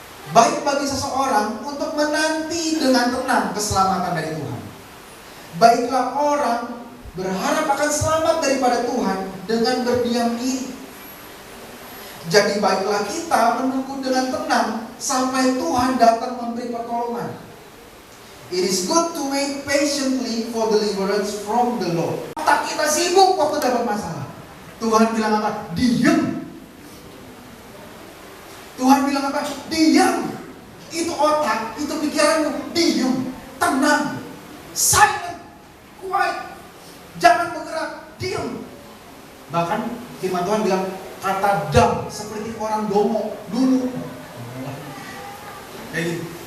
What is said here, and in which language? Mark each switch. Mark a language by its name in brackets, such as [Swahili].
[Indonesian] Baik bagi seseorang untuk menanti dengan tenang keselamatan dari Tuhan. Baiklah orang berharap akan selamat daripada Tuhan dengan berdiam diri. Jadi baiklah kita menunggu dengan tenang sampai Tuhan datang memberi pertolongan. [English] It is good to wait patiently for deliverance from the Lord. [Indonesian] Otak kita sibuk waktu dapat masalah. Tuhan bilang apa? Diam. Tuhan bilang apa? Diam. Itu otak, itu pikiranmu. Diam, tenang, silent, quiet. Jangan bergerak, diam. Bahkan firman Tuhan bilang kata dam seperti orang dongo dulu. Kayak gitu.